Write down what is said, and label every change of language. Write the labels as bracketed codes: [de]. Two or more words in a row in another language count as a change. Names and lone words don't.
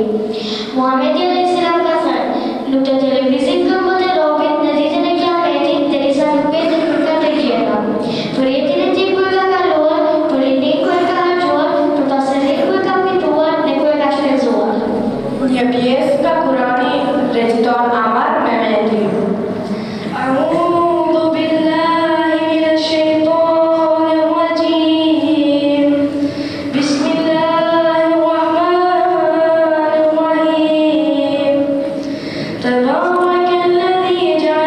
[sq] Muhamedi [ar] عليه السلام [sq] ka thënë: "Nuk do të lëvizin këmbët e robit në ditën e Kiametit derisa nuk ketë për katër gjëra. Për jetën e tij ku e ka kaluar, për rinin ku e ka harxuar, për pasurinë ku e ka fituar dhe ku e ka shpenzuar." Një pjesë nga Kurani reciton Amar Mehmeti. [ar] أعوذ بالله من الشيطان الرجيم بسم الله الرحمن الرحيم تبارك الذي جعل